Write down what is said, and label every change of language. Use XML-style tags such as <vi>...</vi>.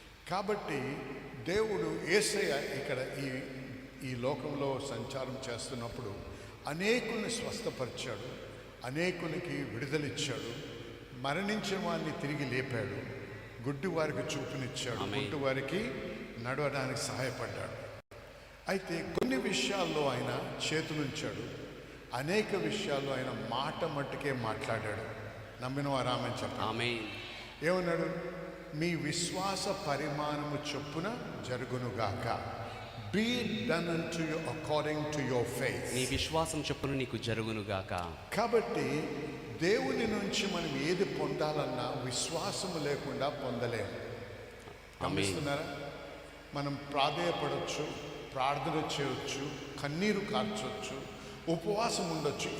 <te>కాబట్టి దేవుడు యేసయ్య ఇక్కడ ఈ లోకంలో సంచారం చేస్తున్నప్పుడు అనేకుల్ని స్వస్థపరిచాడు, అనేకునికి విడుదలిచ్చాడు, మరణించిన వారిని తిరిగి లేపాడు, గుడ్డి వారికి చూపునిచ్చాడు, గుడ్డి వారికి నడవడానికి సహాయపడ్డాడు. అయితే కొన్ని విషయాల్లో ఆయన చేతులుంచాడు, అనేక విషయాల్లో ఆయన మాట మట్టుకే మాట్లాడాడు. నమ్మిన వారు ఆమె చెప్పారు. ఆమేన్. ఏమన్నాడు? మీ విశ్వాస పరిమాణము చొప్పున జరుగునుగాక.</te> <en>Be done unto you according to your faith.</en> <te>నీ విశ్వాసం చొప్పున నీకు జరుగునుగాక. కాబట్టి దేవుని నుంచి మనం ఏది పొందాలన్నా విశ్వాసము లేకుండా పొందలేము. గమనిస్తున్నారా? మనం ప్రాధేయపడవచ్చు, ప్రార్థన చేయవచ్చు, కన్నీరు కార్చవచ్చు, ఉపవాసం ఉండొచ్చు.</te>